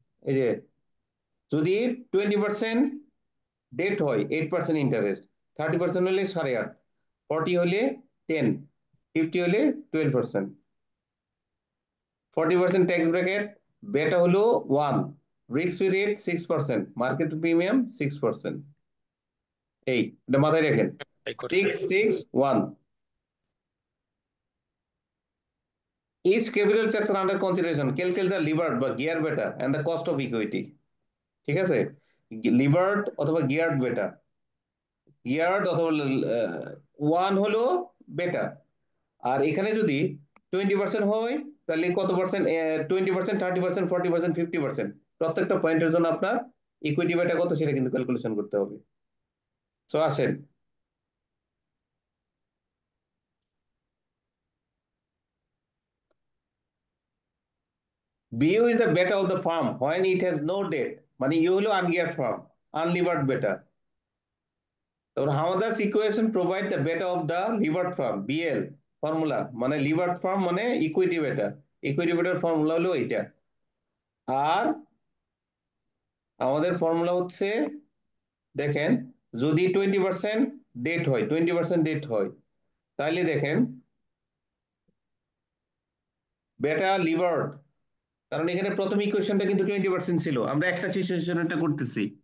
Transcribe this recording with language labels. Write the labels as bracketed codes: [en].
[bn] এই যে যদি 20% ডেট হয় 8% ইন্টারেস্ট, 30% হলে 8.5, 40 হলে 10, 50 হলে 12%, 40% ট্যাক্স ব্র্যাকেট, বেটা হলো 1, [en] risk free rate 6%, market premium 6%. [bn] এই এটা মাথায় রাখেন, [en] I got it. 661. Each capital structure under consideration, calculate the levered বা geared beta and the cost of equity. [bn] ঠিক আছে, levered অথবা geared beta, geared অথবা 1 হলো বেটা, আর এখানে যদি 20% হয় তাহলে কত পার্সেন্ট, 20%, 30%, 40%, 50%, প্রত্যেকটা পয়েন্টের জন্য আপনার ইকুইটি বেটা কত সেটা কিন্তু ক্যালকুলেশন করতে হবে। সো আসেন, [en] BU is the beta of the firm when it has no debt, [bn] মানে ইউ হলো আনগিয়ার্ড ফার্ম, আনলিভার্ড বেটা। তারপর হামাদাস ইকুয়েশন [en] provide the beta of the levered firm, [bn] BL formula, মানে লিভার্ড ফার্ম মানে ইকুইটি বেটা, ইকুইটি বেটার ফর্মুলা হলো এইটা। আর আমাদের ফর্মুলা হচ্ছে, দেখেন যদি 20% ডেট হয়, 20% ডেট হয়, তাহলে দেখেন বেটা লিভার্ড, কারণ এখানে প্রথম ইকুয়েশনটা কিন্তু 20% ছিল, আমরা একটা সিচুয়েশন এটা করতেছি।